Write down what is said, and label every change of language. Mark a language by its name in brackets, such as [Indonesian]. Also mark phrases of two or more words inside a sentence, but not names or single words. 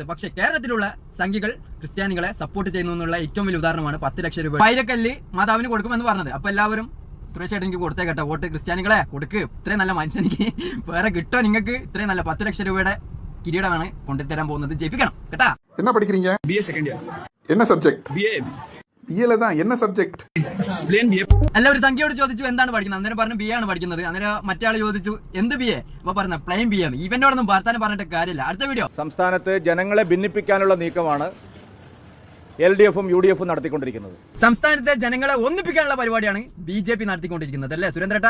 [Malayalam] പക്ഷെ കേരളത്തിലുള്ള സംഘികൾ ക്രിസ്ത്യാനികളെ സപ്പോർട്ട് ചെയ്യുന്നു എന്നുള്ള ഏറ്റവും വലിയ ഉദാഹരണമാണ് 10 ലക്ഷം രൂപ വൈരക്കല്ല് മാതാവിന് കൊടുക്കുമെന്ന് പറഞ്ഞത്. അപ്പൊ എല്ലാവരും സുരേഷ് ചേട്ടനിക്ക് കൊടുത്തേ കേട്ടോ വോട്ട്. ക്രിസ്ത്യാനികളെ കൊടുക്ക്. ഇത്രയും നല്ല മനുഷ്യനിക്ക് വേറെ കിട്ടോ നിങ്ങൾക്ക്? ഇത്രയും നല്ല 10 ലക്ഷം രൂപയുടെ കിരീടമാണ് കൊണ്ടുതരാൻ പോകുന്നത്. ജയിപ്പിക്കണം കേട്ടാ. [Tamil] என்ன படிக்கிறீங்க? BA செகண்ட் இயர். என்ன சப்ஜெக்ட்? BA தான். என்ன സബ്ജക്ട്? [Malayalam] അല്ല, ഒരു സംഖ്യയോട് ചോദിച്ചു എന്താണ് പഠിക്കുന്നത്, അന്നേരം പറഞ്ഞു BA ആണ് പഠിക്കുന്നത്. അന്നേരം മറ്റേ ആൾ ചോദിച്ചു എന്ത് BA? അപ്പൊ പറഞ്ഞ പ്ലെയിൻ BA. ഇവന്റോടൊന്നും വർത്താനം പറഞ്ഞിട്ട് കാര്യമില്ല. അടുത്ത വീഡിയോ. സംസ്ഥാനത്ത് ജനങ്ങളെ ഭിന്നിപ്പിക്കാനുള്ള നീക്കമാണ് LDFും UDFും നടത്തിക്കൊണ്ടിരിക്കുന്നത്. സംസ്ഥാനത്തെ ജനങ്ങളെ ഒന്നിപ്പിക്കാനുള്ള പരിപാടിയാണ് BJP നടത്തിക്കൊണ്ടിരിക്കുന്നത്, അല്ലേ സുരേന്ദ്രേട്ടാ?